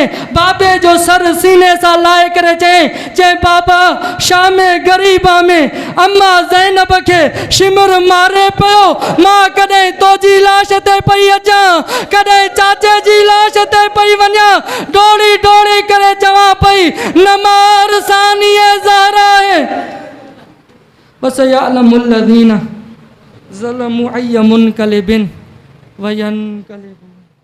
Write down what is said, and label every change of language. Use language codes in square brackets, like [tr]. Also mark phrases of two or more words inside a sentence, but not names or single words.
[sd] बाबे जो सर सीने सां लाहे करे चए बाबा शाम ग़रीबा में अम्मा ज़ैनब खे शिमुर मारे पियो, मां कॾहिं तोजी लाश ते पई अचां, कॾहिं चाचे जी लाश ते पई वञा, डोड़ी डोड़ी करे चवां पई नमार सानिए ज़हरा है। [ar] وسيعلم الذين ظلموا أي منقلب ينقلبون